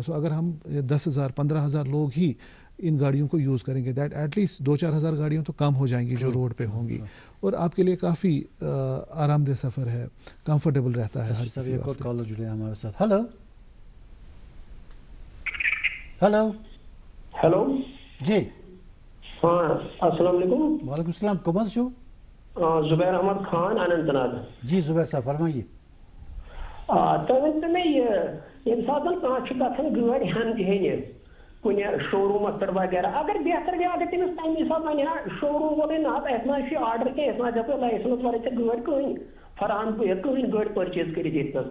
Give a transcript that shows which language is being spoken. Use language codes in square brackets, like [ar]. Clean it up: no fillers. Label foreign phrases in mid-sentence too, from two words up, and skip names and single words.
[ur] سو اگر ہم 10,000 15,000 لوگ ہی ان گاڑیوں کو یوز کریں گے, [en] that at least [ur] 2-4 ہزار گاڑیاں تو کم ہو جائیں گی جو روڈ پہ ہوں گی, اور آپ کے لیے کافی آرام دہ سفر ہے, کمفرٹیبل رہتا ہے. ایک اور کالر جڑے ہیں ہمارے ساتھ. ہلو ہلو ہلو جی ہاں السلام علیکم. وعلیکم السلام. [ks] کم حظ چھو؟ [ur] زبیر احمد خان اننت ناگ. جی زبیر صاحب فرمائیے. [ks] تُہۍ ؤنۍتو مےٚ ییٚمہِ ساتہٕ کانٛہہ چھُ گژھان گٲڑۍ ہٮ۪نہٕ ہیٚنہِ کُنہِ شو روٗمَس پٮ۪ٹھ وغیرہ, اگر بہتر گٔے اگر تٔمِس تَمہِ حِسابہٕ وَنہِ ہا شو روٗم وولٕے نہ حظ اَسہِ نہ چھُ آرڈر کینٛہہ, أسۍ نہ دِپو لایسَنس وَرٲے ژےٚ گٲڑۍ کٕہٕنۍ فراہم کٕہٕنۍ گٲڑۍ پٔرچیز کٔرِتھ ییٚتہِ.